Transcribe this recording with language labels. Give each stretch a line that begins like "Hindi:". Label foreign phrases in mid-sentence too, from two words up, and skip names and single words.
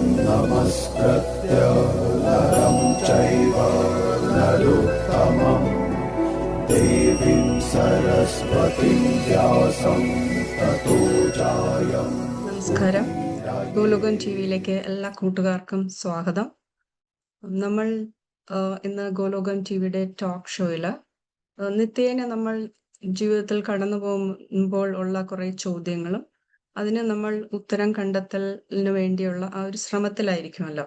Sanskrit: नमस्कृत्य नरं चैव नरोत्तमं देवीं सरस्वतीं व्यासं ततो जायम्.
Malayalam: നമസ്കാരം. ഗോലോകം ടിവിയിലേക്ക് എല്ലാ കൂട്ടുകാർക്കും സ്വാഗതം. നമ്മൾ ഇന്ന് ഗോലോകം ടിവിയുടെ ടോക്ക് ഷോയില് നിത്യേന നമ്മൾ ജീവിതത്തിൽ കടന്നു പോകുമ്പോൾ ഉള്ള കുറെ ചോദ്യങ്ങളും അതിന് നമ്മൾ ഉത്തരം കണ്ടെത്തലിന് വേണ്ടിയുള്ള ആ ഒരു ശ്രമത്തിലായിരിക്കുമല്ലോ.